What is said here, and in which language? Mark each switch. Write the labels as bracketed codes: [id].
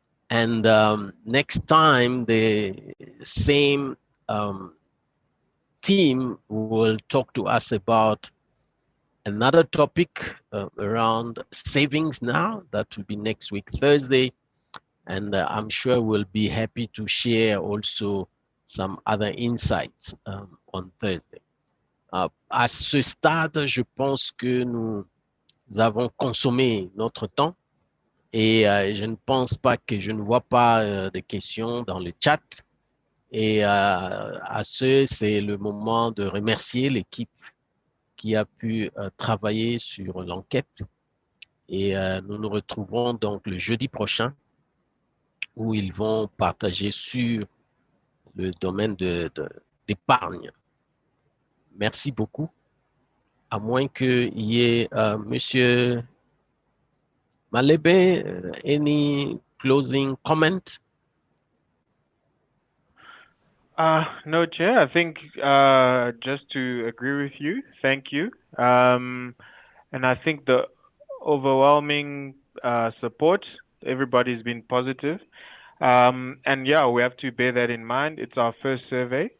[en] And next time, the same team will talk to us about another topic around savings now. That will be next week, Thursday. And I'm sure we'll be happy to share also some other insights on Thursday. [fr] À ce stade, je pense que nous avons consommé notre temps et je ne pense pas que je ne vois pas de questions dans le chat. Et à ce, c'est le moment de remercier l'équipe qui a pu travailler sur l'enquête. Et nous nous retrouverons donc le jeudi prochain où ils vont partager sur le domaine d'épargne. Merci beaucoup. À moins qu'il y ait Monsieur Malebe, [en] any closing comment? No, Chair. I think just to agree with you, thank you. And I think the overwhelming support, everybody's been positive. And yeah, we have to bear that in mind. It's our first survey.